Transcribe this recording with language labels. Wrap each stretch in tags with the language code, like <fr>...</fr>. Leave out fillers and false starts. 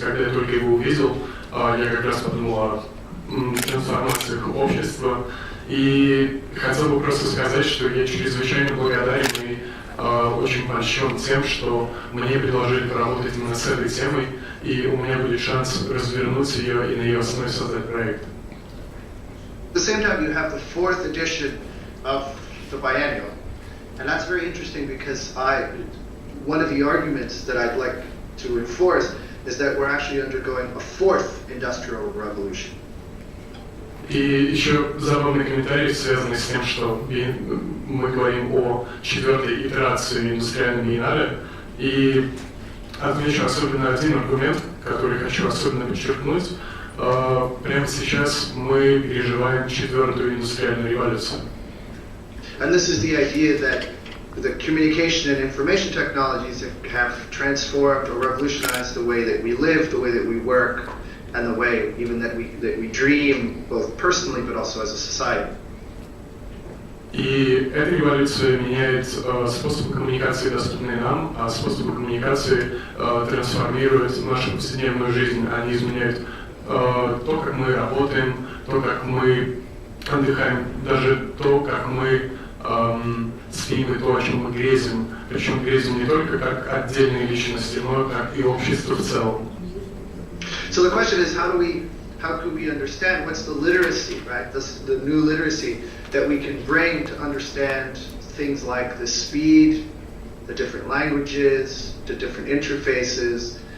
<ru>Когда я только его увидел, я как раз подумал о трансформациях общества. И хотел бы просто сказать, что я чрезвычайно благодарен и очень польщен тем, что мне предложили поработать именно с этой темой, и у меня будет шанс развернуть ее и на ее основе создать проект.</ru> <en>At the same time, you have the 4th edition of the biennial, and that's very interesting because one of the arguments that I'd like to enforce is that we're actually undergoing a 4th industrial revolution.</en> <ru>И еще забавный комментарий, связанный с тем, что мы говорим о 4-й итерации индустриальной биеннале. И отмечу особенно один аргумент, который хочу особенно подчеркнуть. Прямо сейчас мы переживаем 4-ю индустриальную революцию.</ru> <en>And this is the idea that the communication and information technologies have transformed or revolutionized the way that we live, the way that we work, and the way even that we dream, both personally but also as a society.</en> <ru>И эта революция меняет способы коммуникации, доступные нам, а способы коммуникации трансформируют нашу повседневную жизнь. Они изменяют то, как мы работаем, то, как мы отдыхаем, даже то, как мы спим и то, о чем мы грезим. Причем грезим не только как отдельные личности, но как и общество в целом.</ru> <en>So the question is, how can we understand what's the literacy, right? The new literacy that we can bring to understand things like the speed, the different languages, the different interfaces.</en>